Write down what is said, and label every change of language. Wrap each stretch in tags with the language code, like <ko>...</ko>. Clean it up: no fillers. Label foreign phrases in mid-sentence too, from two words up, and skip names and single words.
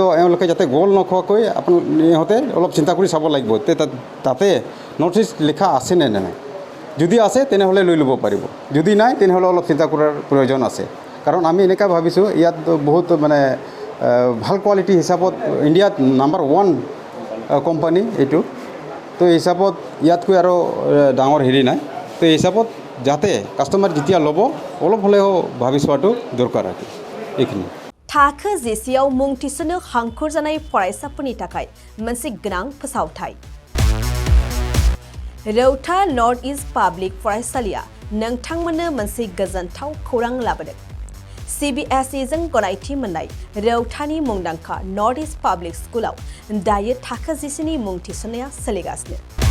<as>এওঁলোকে যাতে গ'ল নখোৱাকৈ ইহঁতে অলপ চিন্তা কৰি চাব লাগিব তাতে নৰ্থ ইষ্ট লিখা আছে নে নাই যদি আছে তেনেহ'লে লৈ ল'ব পাৰিব যদি নাই তেনেহ'লে অলপ চিন্তা কৰাৰ প্ৰয়োজন আছে কাৰণ আমি এনেকুৱা ভাবিছোঁ ইয়াত বহুত মানে ভাল কোৱালিটি হিচাপত ইণ্ডিয়াত</as> <en>number 1 company</en> <as>এইটো তো এই হিচাপত ইয়াতকৈ আৰু ডাঙৰ হেৰি নাই তো এই হিচাপত যাতে কাষ্টমাৰ যেতিয়া ল'ব অলপ হ'লেও ভাবি চোৱাটো দৰকাৰ আছে এইখিনি</as> <brx>थाखो जिसेयाव मुं थिसननो हांखुर जानाय फरायसाफोरनि थाखाय मोनसे गोनां फोसावथाय रौता नर्थ इस्ट पाब्लिक फरायसालिया नोंथांमोननो मोनसे गोजोनथाव खौरां लाबोदों CBSE जों गनायथि मोननाय रौतानि मुंदांखा नर्थ इस्ट पाब्लिक स्कुलाव दायो थाखो जिसेनि मुं थिसननाया सोलिगासिनो</brx>